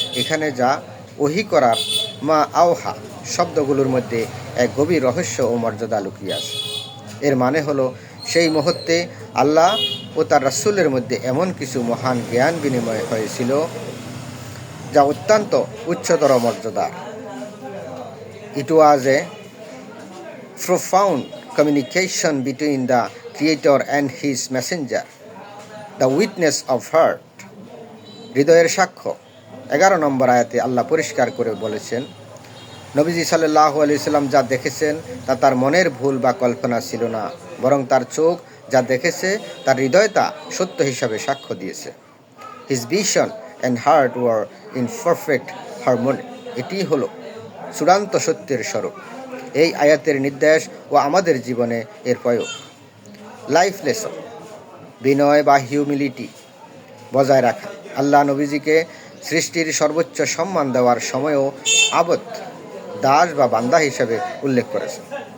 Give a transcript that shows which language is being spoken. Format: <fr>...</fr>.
<bn>এখানে যা ওহী করার মা আওহা শব্দগুলোর মধ্যে এক গভীর রহস্য ও মর্যাদা লুকিয়ে আছে। এর মানে হলো, সেই মুহূর্তে আল্লাহ ও তার রাসূলের মধ্যে এমন কিছু মহান জ্ঞান বিনিময় হয়েছিল যা অত্যন্ত উচ্চতর মর্যাদার।</bn> <en>It was a profound communication between the Creator and His messenger, the witness of heart.</en> <bn>হৃদয়ের সাক্ষ্য। 11 নম্বর আয়াতে আল্লাহ পরিষ্কার করে বলেছেন, নবীজি সাল্লাল্লাহু আলাইহি সাল্লাম যা দেখেছেন তা তার মনের ভুল বা কল্পনা ছিল না, বরং তার চোখ যা দেখেছে তার হৃদয় তা সত্য হিসাবে সাক্ষ্য দিয়েছে।</bn> <en>His vision and heart were in perfect harmony.</en> <bn>এটি হলো চূড়ান্ত সত্যের স্বরূপ। এই আয়াতের নির্দেশ ও আমাদের জীবনে এর প্রয়োগ। Life lesson. বিনয় বা হিউমিলিটি বজায় রাখা। আল্লাহ নবীজিকে সৃষ্টির সর্বোচ্চ সম্মান দেওয়ার সময়ও আবদ, দাস বা বান্দা হিসেবে উল্লেখ করেছেন।</bn>